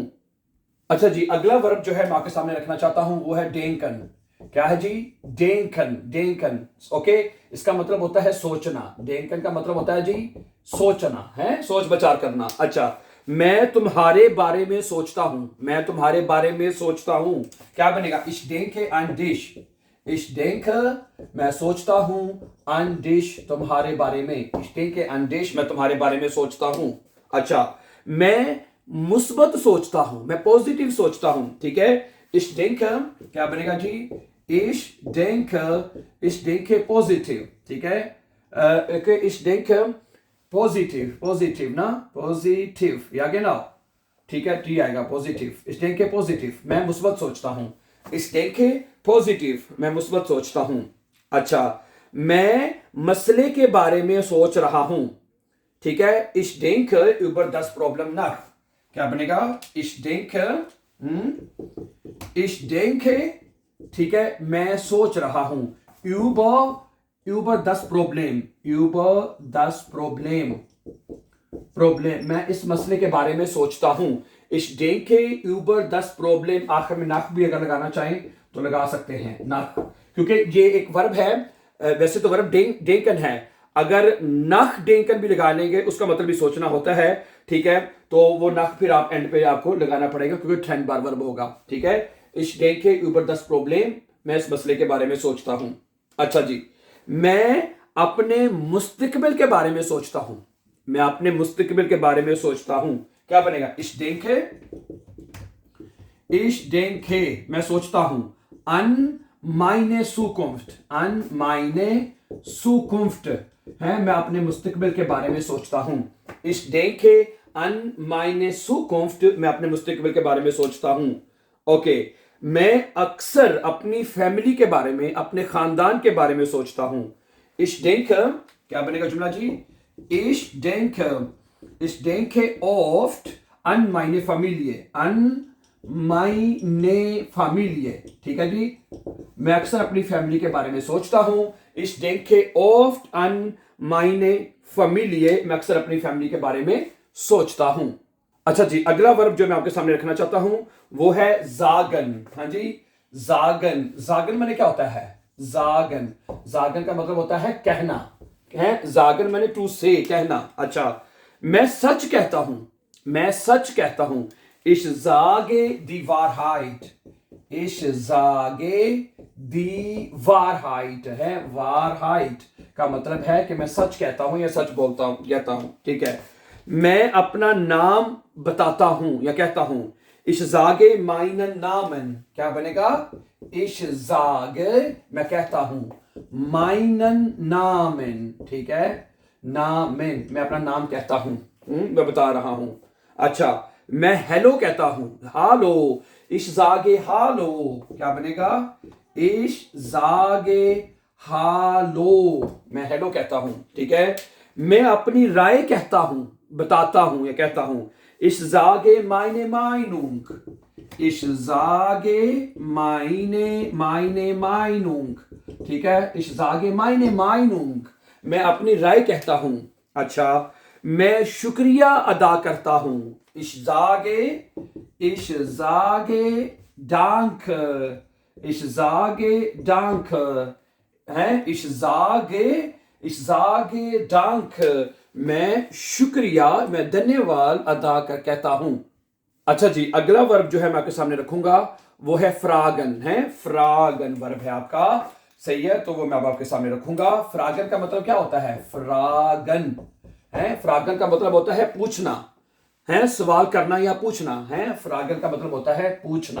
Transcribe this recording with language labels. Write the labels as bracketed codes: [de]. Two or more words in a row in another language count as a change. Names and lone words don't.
[hi] अच्छा जी, अगला वर्ब जो है मैं आपके सामने रखना चाहता हूं वो है डेंकन। क्या है जी? डेंकन। ओके, इसका मतलब होता है सोचना। डेंकन का मतलब होता है जी सोचना, है सोच विचार करना। अच्छा, मैं तुम्हारे बारे में सोचता हूं, मैं तुम्हारे बारे में सोचता हूं, क्या बनेगा? [de] Ich denke an dich, ich denke, [hi] मैं सोचता हूं, [de] an dich, [hi] तुम्हारे बारे में। [de] Ich denke an dich, [hi] मैं तुम्हारे बारे में सोचता हूं। अच्छा, मैं मुस्बत सोचता हूं, मैं पॉजिटिव सोचता हूं, ठीक है? [de] Ich denke, [hi] क्या बनेगा जी? [de] Ich denke positive, [hi] ठीक है? [de] Ich denke positive ना, positive, या genau, [hi] ठीक है? टी आएगा, पॉजिटिव। [de] Ich denke positive, [hi] मैं मुस्बत सोचता हूं। [de] Ich denke positive, [hi] मैं मुस्बत सोचता हूं। अच्छा, मैं मसले के बारे में सोच रहा हूं, ठीक है? [de] Ich denke über das Problem nach, [hi] क्या बनेगा? [de] Ich denke, [hi] ठीक है, मैं सोच रहा हूं। [de] über das Problem, [hi] मैं इस मसले के बारे में सोचता हूं। [de] Ich denke über das Problem, [hi] आखिर में नाक भी अगर लगाना चाहें तो लगा सकते हैं, नाक, क्योंकि ये एक वर्ब है। वैसे तो वर्ब डेंकन है, अगर नख डेंकन भी लगा लेंगे उसका मतलब भी सोचना होता है, ठीक है? तो वो नख फिर आप एंड पे आपको लगाना पड़ेगा क्योंकि 10 बार वर्ब होगा, ठीक है? [de] Ich denke über das Problem, [hi] मैं इस मसले के बारे में सोचता हूं। अच्छा जी, मैं अपने मुस्तकबिल के बारे में सोचता हूं, मैं अपने मुस्तकबिल के बारे में सोचता हूं, क्या बनेगा? [de] Ich denke, [hi] मैं सोचता हूं, [de] an meine Zukunft [hi] है, मैं अपने मुस्तकबिल के बारे में सोचता हूं। [de] Ich denke an meine Zukunft, [hi] मैं अपने मुस्तकबिल के बारे में सोचता हूं। ओके, मैं अक्सर अपनी फैमिली के बारे में, अपने खानदान के बारे में सोचता हूं। [de] Ich denke, [hi] क्या बनेगा जुमला जी? [de] Ich denke oft an meine Familie, [hi] ठीक है जी? मैं अक्सर अपनी फैमिली के बारे में सोचता हूं। [de] Ich denke oft an meine Familie, [hi] मैं अक्सर अपनी फैमिली के बारे में सोचता हूं। अच्छा जी, अगला वर्ब जो मैं आपके सामने रखना चाहता हूं वो है जागन। हाँ जी, जागन माने क्या होता है? जागन का मतलब होता है कहना, है? जागन माने [en] to say, [hi] कहना। अच्छा, मैं सच कहता हूं। [de] Ich sage die Wahrheit, [hi] है? Wahrheit का मतलब है कि मैं सच कहता हूं या सच कहता हूं, ठीक है? मैं अपना नाम बताता हूं या कहता हूं। [de] Ich sage meinen Namen, [hi] क्या बनेगा? [de] Ich sage, [hi] मैं कहता हूं, [de] meinen Namen, [hi] ठीक है? नामेन, मैं अपना नाम कहता हूं, मैं बता रहा हूं। अच्छा, मैं हेलो कहता हूं, हालो। [de] Ich sage hallo, [hi] क्या बनेगा? [de] Ich sage hallo, [hi] मैं हेलो कहता हूं, ठीक है? मैं अपनी राय कहता हूं, बताता हूं या कहता हूं। [de] Ich sage meine Meinung, [hi] ठीक है? [de] Ich sage meine Meinung, [hi] मैं अपनी राय कहता हूं। अच्छा, मैं शुक्रिया अदा करता हूं। [de] Ich sage danke, है? Ich sage danke, [hi] मैं शुक्रिया, मैं धन्यवाद अदा कर कहता हूं। अच्छा जी, अगला वर्ब जो है मैं आपके सामने रखूंगा वो है फ्रागन, है फ्रागन वर्ब है आपका, सही है। तो वो मैं अब आपके सामने रखूंगा। फ्रागन का मतलब क्या होता है? फ्रागन है, फ्रागन का मतलब होता है पूछना, है सवाल करना या पूछना, है फ्रागन का मतलब होता है पूछना।